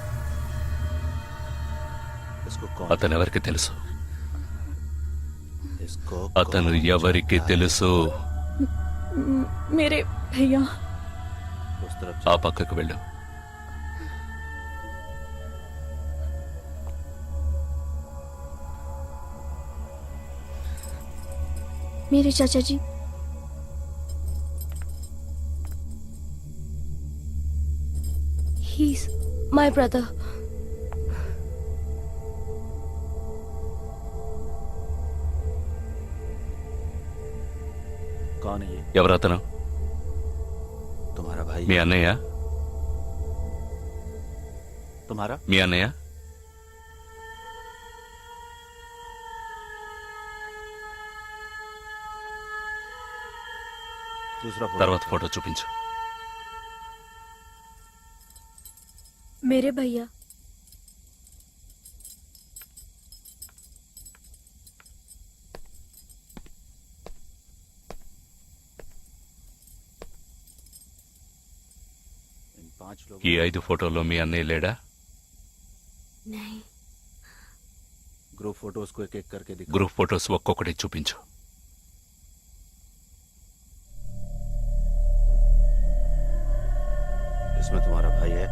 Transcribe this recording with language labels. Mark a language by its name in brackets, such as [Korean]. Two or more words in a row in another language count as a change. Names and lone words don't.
[Telugu] అతను ఎవరికి తెలుసు? అతను ఎవరికి తెలుసు? మీరే భయ్యా. ఆ పక్కకు వెళ్ళు. [Hindi] मेरे चाचा जी। [English] my brother. [Hindi] कौन है ये? [Telugu] ఎవరతను? [Hindi] तुम्हारा भाई? [Telugu] మీ అన్నయ్య? [Hindi] तुम्हारा? [Telugu] మీ అన్నయ్య? [Hindi] दूसरा फोटो. [Telugu] తర్వాత ఫోటో చూపించు. [Hindi] मेरे भैया. इन 5 लोग. [Telugu] ఈ 5 ఫోటోల్లో మీ అన్నయ్య లేడా? [English] group photos [Hindi] को एक एक करके दिखा. [English] group photos [Telugu] ఒక్కొక్కటి చూపించు. [Hindi] इसमें तुम्हारा भाई है?